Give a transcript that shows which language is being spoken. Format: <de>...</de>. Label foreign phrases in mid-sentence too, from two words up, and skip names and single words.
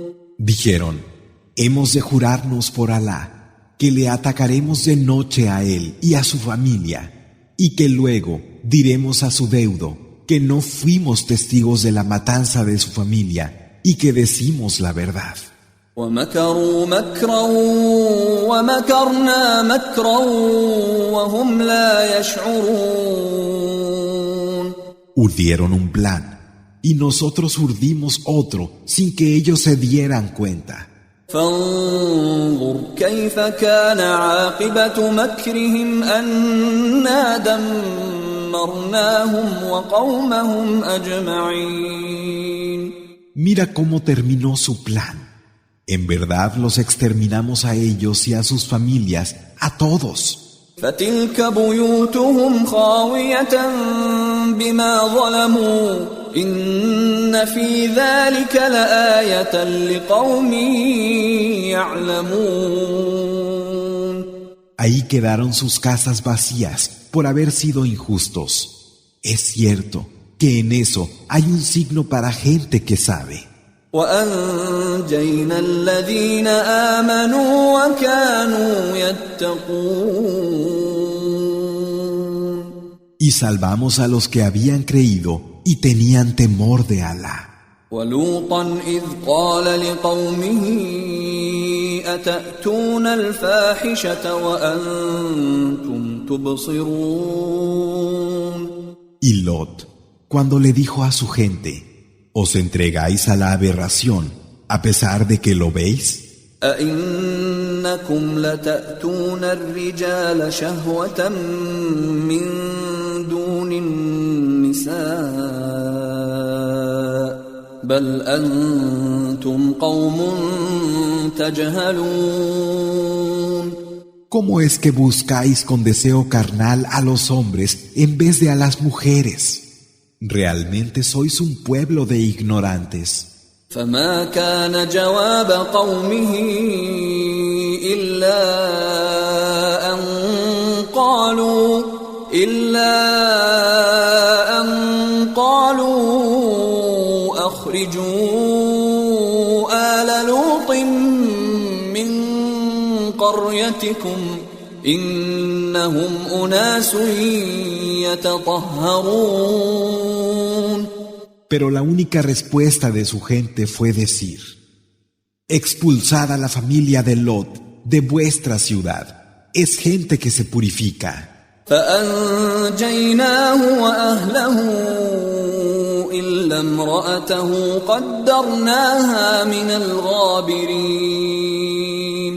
<es>Dijeron, hemos de jurarnos por Alá que le atacaremos de noche a él y a su familia, y que luego diremos a su deudo que no fuimos testigos de la matanza de su familia y que decimos la verdad.</es> <ar>ومكروا مكرا ومكرنا مكرا وهم لا يشعرون.</ar> <es>Urdieron un plan y nosotros urdimos otro sin que ellos se dieran cuenta.</es> <ar>فانظر كيف كان عاقبة مكرهم أنا دمرناهم وقومهم أجمعين.</ar> <es>Mira cómo terminó su plan. En verdad los exterminamos a ellos y a sus familias, a todos.</es> <ar>فتلك بيوتهم خاوية بما ظلموا إن في ذلك لآية لقوم يعلمون.</ar> <es>Ahí quedaron sus casas vacías por haber sido injustos. Es cierto que en eso hay un signo para gente que sabe.</es> <ar>وأنجينا الذين آمنوا وكانوا يتقون.</ar> <es>Y salvamos a los que habían creído y tenían temor de Alá.</es> <ar>ولوطا إذ قال لقومه أتأتون الفاحشة وأنتم تبصرون.</ar> <es>Y Lot, cuando le dijo a su gente, ¿os entregáis a la aberración a pesar de que lo veis?</es> <ar>أَإِنَّكُمْ لَتَأْتُونَ الرِّجَالَ شَهْوَةً مِّن دُونِ النِّسَاءِ بَلْ أَنْتُمْ قَوْمٌ تَجْهَلُونَ</ar> <es>¿Cómo es que buscáis con deseo carnal a los hombres en vez de a las mujeres? Realmente sois un pueblo de ignorantes.</es> <ar>فما كان جواب قومه إلا أن قالوا أخرجوا آل لوط من قريتكم إنهم أناس يتطهرون.</ar> <es>Pero la única respuesta de su gente fue decir: expulsad a la familia de Lot de vuestra ciudad. Es gente que se purifica.</es> <ar>فأنجيناه وأهله إلا امرأته قدرناها من الغابرين.</ar>